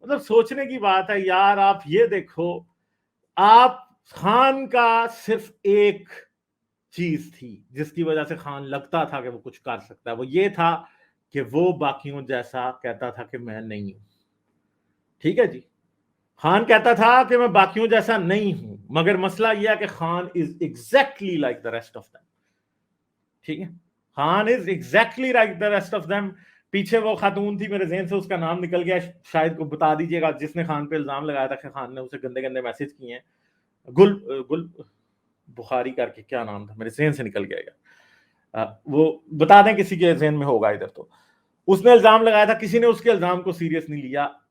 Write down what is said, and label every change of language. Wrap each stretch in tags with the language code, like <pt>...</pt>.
<ur>مطلب سوچنے کی بات ہے یار. آپ یہ دیکھو, آپ خان کا صرف ایک چیز تھی جس کی وجہ سے خان لگتا تھا کہ وہ کچھ کر سکتا ہے, وہ یہ تھا کہ وہ باقیوں جیسا کہتا تھا کہ میں نہیں ہوں. ٹھیک ہے جی, خان کہتا تھا کہ میں باقیوں جیسا نہیں ہوں, مگر مسئلہ یہ ہے کہ</ur> <en>Khan is exactly like the rest of them.</en> <ur>ٹھیک ہے,</ur> <en>Khan is exactly like the rest of them.</en> <ur>پیچھے وہ خاتون تھی, میرے ذہن سے اس کا نام نکل گیا, شاید کو بتا دیجیے گا, جس نے خان پہ الزام لگایا تھا کہ خان نے اسے گندے گندے میسج کیے ہیں. گل بخاری کر کے کیا نام تھا, میرے ذہن سے نکل گیا گا, وہ بتا دیں کسی کے ذہن میں ہوگا ادھر. تو اس نے الزام لگایا تھا, کسی نے اس کے الزام کو سیریس نہیں لیا.</ur>